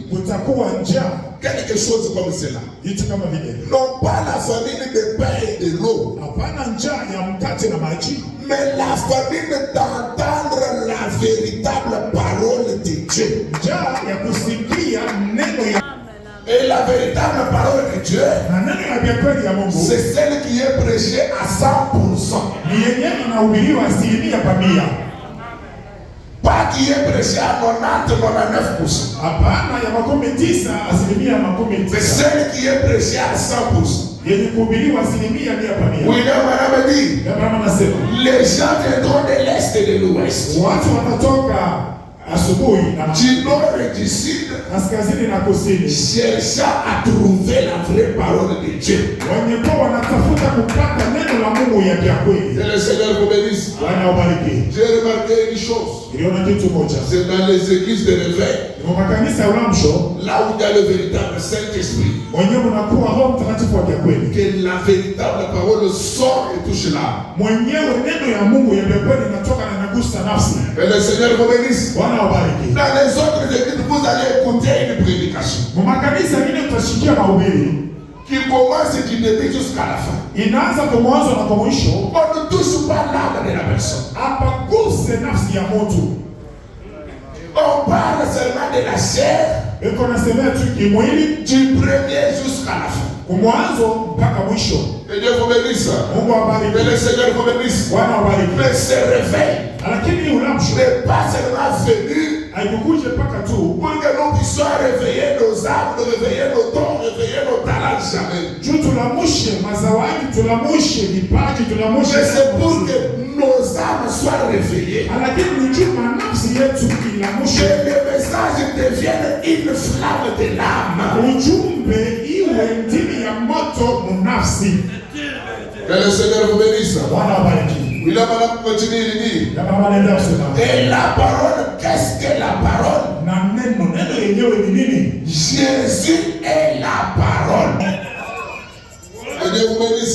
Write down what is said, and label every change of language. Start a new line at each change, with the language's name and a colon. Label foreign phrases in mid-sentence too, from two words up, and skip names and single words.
Swahili: kutakuwa njaa,
French: Quelque chose comme cela.
Swahili: kitu kama vile.
French: Non pas la famine de pain et de l'eau,
Swahili: Hapana njaa ya mkate na maji,
French: mais la famine d'entendre la véritable parole de Dieu.
Swahili: njaa ya kusikia neno ya
French: Et la véritable parole de Dieu,
Swahili: na neno ya kweli ya Mungu
French: c'est celle qui est prêchée à 100%.
Swahili: ni yenyewe inahubiriwa 100%.
French: Pas qui est prêchée à 90-99%.
Swahili: Hapana ya 99%,
French: C'est 99%. celle qui est prêchée à 100%.
Swahili: Yenye kuhubiriwa 100%.
French: William Branham dit,
Swahili: Abraham anasema
French: les gens viendront de l'Est et de l'Ouest.
Swahili: watu watatoka asubuhi na
French: du nord et du sud,
Swahili: kaskazini na kusini,
French: cherchant à trouver la vraie parole de Dieu.
Swahili: wenye kwa wanatafuta kupata neno la Mungu ya kweli.
French: Que le Seigneur vous bénisse.
Swahili: Bwana ubariki.
French: J'ai remarqué une chose.
Swahili: Niliona kitu moja.
French: C'est dans les églises de réveil,
Swahili: Kwa makanisa ya uamsho,
French: là où il y a le véritable Saint-Esprit,
Swahili: mwenyewe unakuwa Roho Mtakatifu wa kweli.
French: que la véritable parole sort et touche l'âme.
Swahili: Mwenyewe neno ya Mungu ya kweli inatoka na inagusa nafsi.
French: Que le Seigneur vous bénisse.
Swahili: Bwana ubariki.
French: Dans les autres églises, vous allez écouter une prédication
Swahili: Kwa makanisa mengine utasikia mahubiri
French: qui commence du début jusqu'à la fin.
Swahili: inaanza kwa mwanzo na kwa mwisho.
French: On ne touche pas l'âme de la personne.
Swahili: Hapaguse nafsi ya mtu.
French: On parle seulement de la chair,
Swahili: Eko nasemea tu kimwili
French: du premier jusqu'à la fin.
Swahili: kwa mwanzo mpaka mwisho.
French: Que Dieu vous bénisse.
Swahili: Mungu
French: Que
Swahili: awabariki.
French: le Seigneur vous bénisse.
Swahili: Bwana awabariki.
French: Mais ce réveil
Swahili: Lakini ulamsho
French: n'est pas seulement venu
Swahili: haikukuje mpaka tu
French: pour que nous puissions réveiller nos âmes, réveiller nos dons, réveiller nos talents, jamais.
Swahili: juu tulamushe mazawadi, tulamushe vipaji, tulamushe.
French: Mais c'est pour que nos âmes soient réveillées.
Swahili: Lakini ni juu nafsi yetu
French: Que
Swahili: ilamushe.
French: le message devienne une flamme de l'âme.
Swahili: Ujumbe iwe ndimi ya moto munafsi.
French: Que le Seigneur vous bénisse.
Swahili: Bwana awabariki.
French: Il a madame continue, il dit.
Swahili: Na baba anaendelea kusema.
French: Et la parole, qu'est-ce que la parole?
Swahili: Na neno yenyewe ni nini?
French: Jésus est la parole. Que Dieu vous bénisse.